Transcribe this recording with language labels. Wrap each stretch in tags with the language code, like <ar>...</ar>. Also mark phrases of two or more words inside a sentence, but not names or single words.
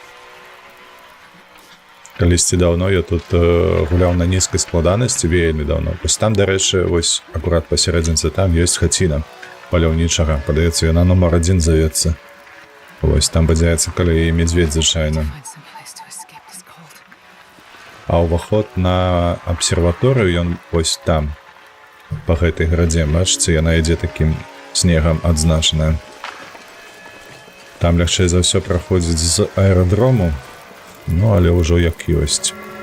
<be>Калісьці даўно я тут гуляў на нізкай складанасці, вельмі даўно. Вось там, дарэчы, вось акурат пасярэдзінцы там ёсць хаціна паляўнічага. Падаецца, яна нумар 1 завецца. Вось там бадзяецца каля і медведь звычайна.</be> <en>Find some place to escape this cold.</en> <be>А ўваход на абсерваторыю ён вось там, па гэтай градзе. Бачыце, яна ідзе такім снегам адзначаная. Там лягчэй за ўсё праходзіць з аэрадрому, ну але ўжо як ёсць.</be>